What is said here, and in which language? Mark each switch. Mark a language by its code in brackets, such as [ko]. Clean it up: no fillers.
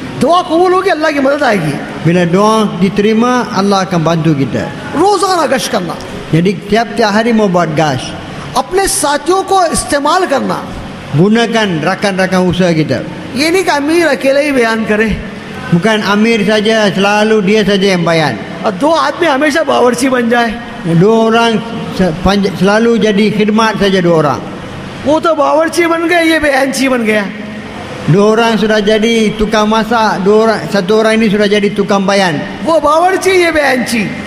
[hi] दुआ कबूल होगी, अल्लाह की मदद आएगी. [ms] Bila doa diterima, Allah akan bantu kita. [hi] रोजाना गश करना, [ms] Jadi tiap-tiap hari mau buat gas. [hi] अपने साथियों को इस्तेमाल करना. [ms] Gunakan rakan-rakan usaha kita. [hi] ये नहीं कि अमीर अकेले ही बयान करे [ms] Bukan Amir saja, selalu dia saja yang bayan. [hi] और दो आदमी हमेशा बावर्ची बन जाए. [ms] Dua orang selalu jadi khidmat saja dua orang. [hi] वो तो बावर्ची बन गए, ये बयानची बन गया. [ms] Dua orang sudah jadi tukang masak, satu orang ini sudah jadi tukang bayan. [hi] वो बावर्ची, ये बयानची.